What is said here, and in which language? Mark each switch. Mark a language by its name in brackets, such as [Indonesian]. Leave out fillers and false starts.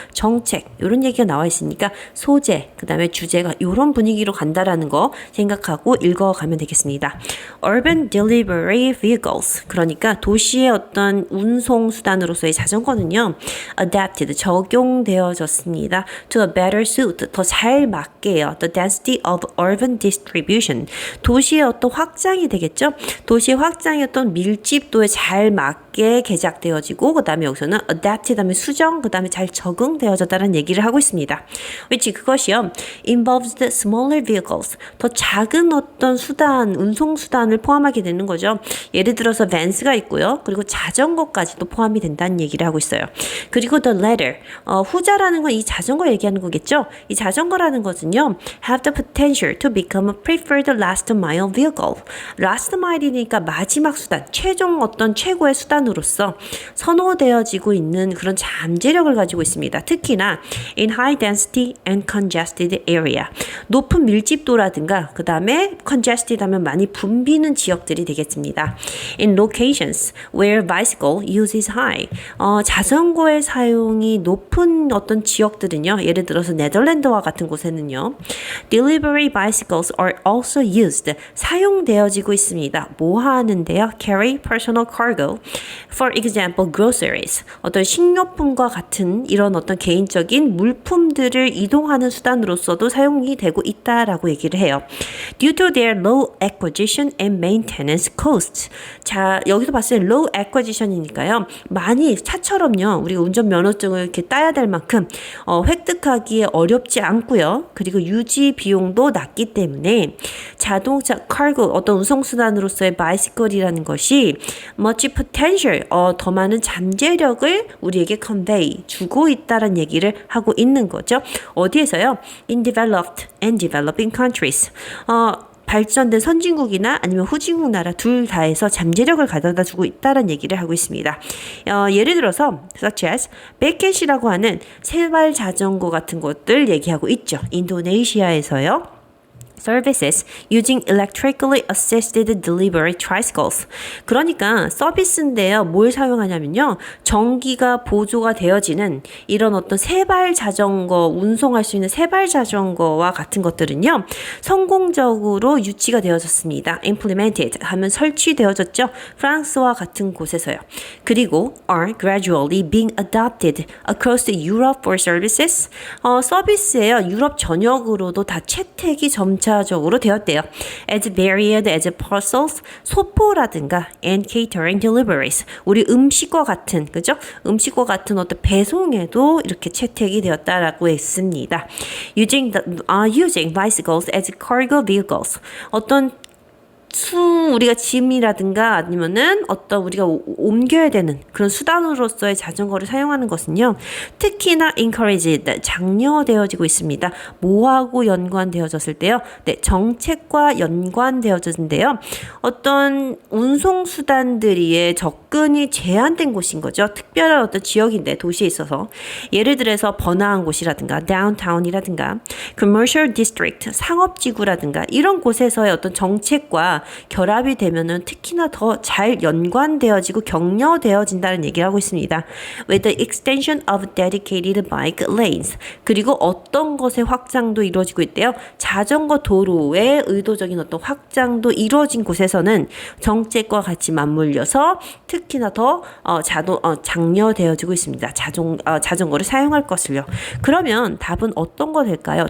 [Korean] 정책, 이런 얘기가 나와 있으니까 소재, 그다음에 주제가 이런 분위기로 간다라는 거 생각하고 읽어가면 되겠습니다. [English] Urban Delivery Vehicles, [Korean] 그러니까 도시의 어떤 운송수단으로서의 자전거는요, [English] adapted, [Korean] 적용되어졌습니다. [English] To a better suit, [Korean] 더 잘 맞게요. [English] The density of urban distribution. [Korean] 도시의 어떤 확장이 되겠죠. 도시의 확장의 어떤 밀집도에 잘 맞게 개작되어지고 그 다음에 여기서는 adapt, 그 다음에 수정, 그 다음에 잘 적응되어졌다는 얘기를 하고 있습니다. [English] which [Korean] 그것이요. [English] involves the smaller vehicles. [Korean] 더 작은 어떤 수단, 운송수단을 포함하게 되는 거죠. 예를 들어서 van스가 있고요. 그리고 자전거까지도 포함이 된다는 얘기를 하고 있어요. 그리고 [English] the latter. [Korean] 후자라는 건 이 자전거 얘기하는 거겠죠. 이 자전거라는 것은요, [English] have the potential to become a preferred last mile vehicle. [Korean] last mile이니까 마지막 수단, 최종 어떤 최고의 수단으로서 선호되어지고 있는 그런 잠재력을 가지고 있습니다. 특히나 [English] in high density and congested area. [Korean] 높은 밀집도라든가 그 다음에 congested 하면 많이 붐비는 지역들이 되겠습니다. [English] in locations where bicycle use is high. [Korean] 자전거의 사용이 높은 어떤 지역들은요, 예를 들어서 네덜란드와 같은 곳에는요, [English] delivery bicycles are also used. [Korean] 사용되어지고 있습니다. 뭐 하는데요? [English] carry personal cargo. For example, groceries. [Korean] 어떤 식료품과 같은 이런 어떤 개인적인 물품들을 이동하는 수단으로서도 사용이 되고 있다라고 얘기를 해요. [English] Due to their low acquisition and maintenance costs. [Korean] 자, 여기서 봤을 때 [English] low acquisition [Korean] 이니까요. 많이 차처럼요. 우리가 운전면허증을 이렇게 따야 될 만큼 획득하기에 어렵지 않고요. 그리고 유지 비용도 낮기 때문에 자동차, cargo, 어떤 운송수단으로서의 bicycle이라는 것이 [English] much potential, [Korean] 더 많은 잠재력을 우리에게 convey, 주고 있다는 얘기를 하고 있는 거죠. 어디에서요? [English] In developed and developing countries. [Korean] 발전된 선진국이나 아니면 후진국 나라 둘 다에서 잠재력을 가져다 주고 있다는 얘기를 하고 있습니다. 예를 들어서 such as 베켓이라고 하는 세발 자전거 같은 것들 얘기하고 있죠. 인도네시아에서요. [English] services using electrically assisted delivery tricycles. [Korean] 그러니까 서비스인데요. 뭘 사용하냐면요. 전기가 보조가 되어지는 이런 어떤 세발 자전거, 운송할 수 있는 세발 자전거와 같은 것들은요. 성공적으로 유치가 되어졌습니다. implemented 하면 설치되어졌죠. 프랑스와 같은 곳에서요. [English] 그리고 are gradually being adopted across Europe for services. [Korean] 서비스에요. 유럽 전역으로도 다 채택이 점차적으로 되었대요. [English] As varied as parcels, [Korean] 소포라든가 [English] and catering deliveries. [Korean] 우리 음식과 같은, 그죠? 음식과 같은 어떤 배송에도 이렇게 채택이 되었다라고 했습니다. Using bicycles as cargo vehicles. 어떤 우리가 짐이라든가 아니면은 어떤 우리가 옮겨야 되는 그런 수단으로서의 자전거를 사용하는 것은요. 특히나 encouraged, 장려되어지고 있습니다. 뭐하고 연관되어졌을 때요? 네, 정책과 연관되어졌는데요. 어떤 운송수단들이 접근이 제한된 곳인 거죠. 특별한 어떤 지역인데 도시에 있어서 예를 들어서 번화한 곳이라든가 downtown이라든가 [English] commercial district, [Korean] 상업지구라든가 이런 곳에서의 어떤 정책과 결합이 되면은 특히나 더 잘 연관되어지고 격려되어진다는 얘기를 하고 있습니다. [English] With the extension of dedicated bike lanes. [Korean] 그리고 어떤 것의 확장도 이루어지고 있대요. 자전거 도로의 의도적인 어떤 확장도 이루어진 곳에서는 정책과 같이 맞물려서 특히나 더 장려되어지고 있습니다. 자전거를 사용할 것을요. 그러면 답은 어떤 거 될까요?